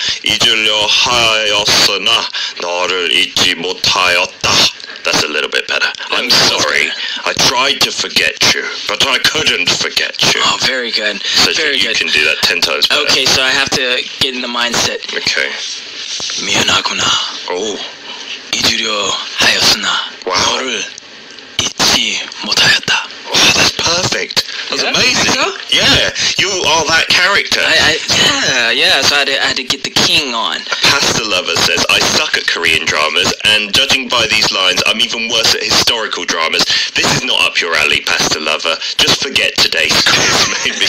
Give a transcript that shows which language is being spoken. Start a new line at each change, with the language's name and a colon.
Korean: 잊으려 하였으나 너를 잊지 못하였다.
English: That's a little bit better. I'm sorry. I tried to forget you, but I couldn't forget you. Oh, very good. So very you good. can do that 10 times better. Okay, so I have to get in the mindset. Okay.
Korean: 미안하구나.
English: Oh.
Korean: 잊으려 하였으나 너를 잊지 못하였다.
English: Wow, that's perfect. That's amazing. Yeah, you are that character. So I had to get the king on. Pasta Lover says, I suck at Korean dramas, and judging by these lines, I'm even worse at historical dramas. This is not up your alley, Pasta Lover. Just forget today's quiz, maybe.